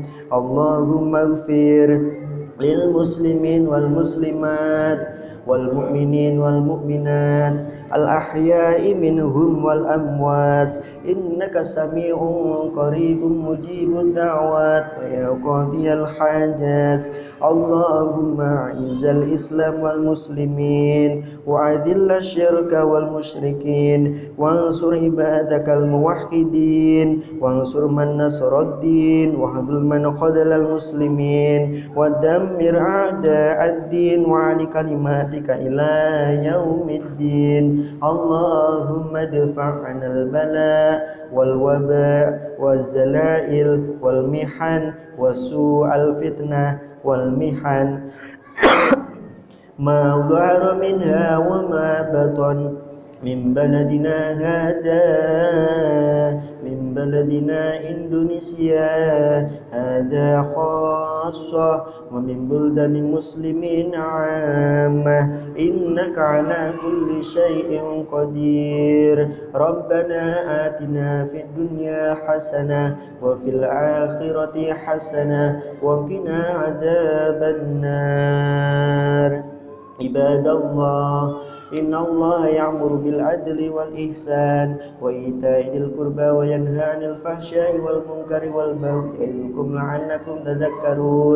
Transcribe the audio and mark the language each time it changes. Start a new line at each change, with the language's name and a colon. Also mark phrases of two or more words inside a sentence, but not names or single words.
Arabic: اللهم اغفر للمسلمين والمسلمات والمؤمنين والمؤمنات الأحياء منهم والأموات إنك سميع قريب مجيب الدعوات ويا قاضي الحاجات. اللهم أعز الإسلام والمسلمين وأذل الشرك والمشركين وانصر عبادك الموحدين وانصر من نصر الدين واخذل من خذل المسلمين ودمر أعداء الدين وأعل كلمتك إلى يوم الدين. اللهم ادفع عن البلاء والوباء والزلازل والمحن وسوء الفتنة والمحن ما ظهر منها وما بطن من بلدنا هذا من بلدنا إندونيسيا هذا خاصة ومن بلدان المسلمين عامة إنك على كل شيء قدير. ربنا آتنا في الدنيا حسنة وفي الآخرة حسنة وقنا عذاب النار. عباد الله إن الله يأمر بالعدل والإحسان وإيتاء ذي القربى وينهى عن الفحشاء والمنكر والبغي يعظكم لعلكم تذكرون.